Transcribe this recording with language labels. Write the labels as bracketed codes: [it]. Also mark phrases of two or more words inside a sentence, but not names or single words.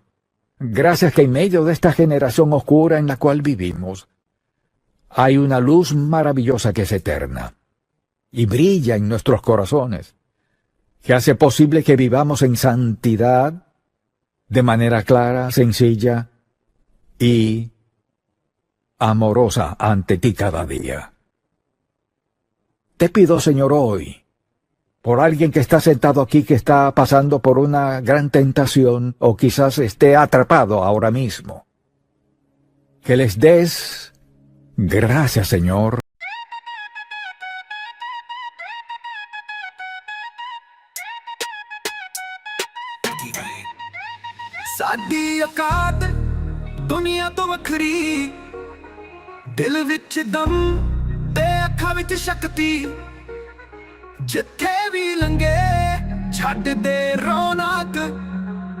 [es] Gracias que en medio de esta generación oscura en la cual vivimos, hay una luz maravillosa que es eterna y brilla en nuestros corazones, que hace posible que vivamos en santidad de manera clara, sencilla y amorosa ante ti cada día. Te pido, Señor, hoy, por alguien que está sentado aquí, que está pasando por una gran tentación o quizás esté atrapado ahora mismo, que les des gracias, Señor. [pa] ਸਾਡੀ ਔਕਾਤ ਦੁਨੀਆ ਤੋਂ ਵੱਖਰੀ ਦਿਲ ਵਿੱਚ ਦਮ ਤੇ ਅੱਖਾਂ ਵਿੱਚ ਸ਼ਕਤੀ ਜਿੱਥੇ ਵੀ ਲੰਘੇ ਛੱਡ ਦੇ ਰੌਣਕ